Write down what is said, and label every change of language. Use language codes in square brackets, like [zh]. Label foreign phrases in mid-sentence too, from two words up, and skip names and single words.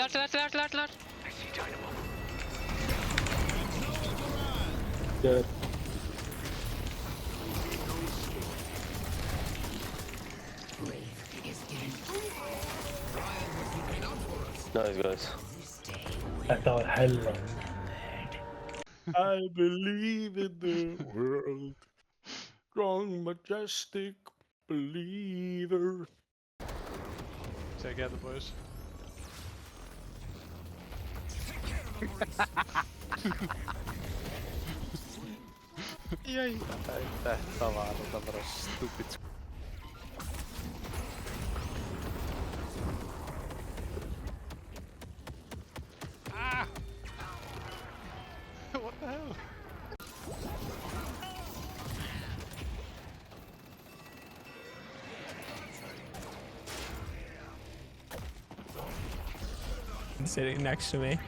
[en] Good. Nice guys. [is] Þetta var hella. [en] I believe in the world. Strong, majestic believer. Take out the boys. [is] Jæj. Þetta var bara stupid. Ah! [en] What the hell? Sitting next to me